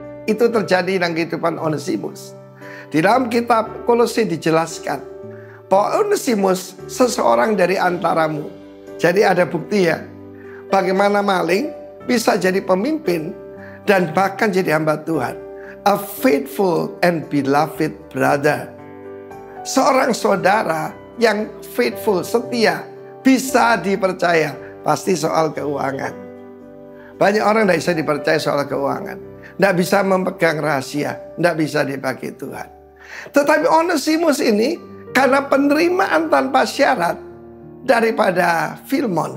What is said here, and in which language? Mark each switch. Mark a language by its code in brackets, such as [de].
[id] Itu terjadi dalam kehidupan Onesimus. Di dalam kitab Kolose dijelaskan bahwa Onesimus seseorang dari antaramu. Jadi ada bukti ya, bagaimana maling bisa jadi pemimpin dan bahkan jadi hamba Tuhan. [en] A faithful and beloved brother. [id] Seorang saudara yang faithful, setia, bisa dipercaya. Pasti soal keuangan. Banyak orang tidak bisa dipercaya soal keuangan. Tidak bisa memegang rahasia. Tidak bisa dibagi Tuhan. Tetapi Onesimus ini karena penerimaan tanpa syarat daripada Filemon.